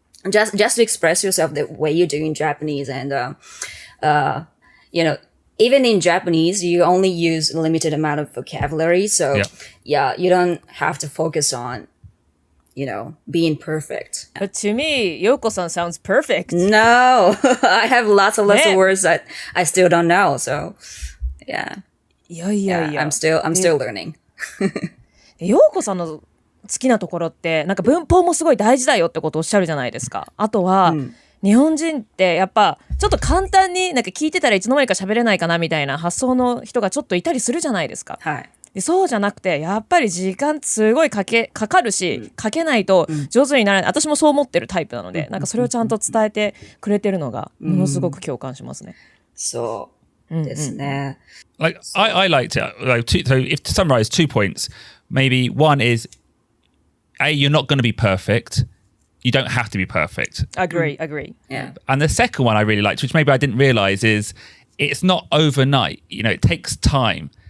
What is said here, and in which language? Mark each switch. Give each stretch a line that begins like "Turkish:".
English: Just to express yourself the way you do in Japanese. And, even in Japanese, you only use a limited amount of vocabulary. So you don't have to focus on, being perfect. But to me, Yoko-san sounds perfect. No, I have lots of words that I still don't know. So yeah. I'm still learning.
Japanese: 陽子さんの好きなところってなんか文法もすごい大事だよってことをおっしゃるじゃないですか。あとは、日本人ってやっぱちょっと簡単になんか聞いてたらいつの間にか喋れないかなみたいな発想の人がちょっといたりするじゃないですか。はい。でそうじゃなくてやっぱり時間すごいかかるし、かけないと上手にならない。私もそう思ってるタイプなので、なんかそれをちゃんと伝えてくれてるのがものすごく共感しますね。そうですね。
English: Like I liked it. So if to summarize 2 points, maybe one is you're not going to be perfect. You don't have to be perfect. Agree. Yeah. And the second one I really liked, which maybe I didn't realize, is it's not overnight. It takes time.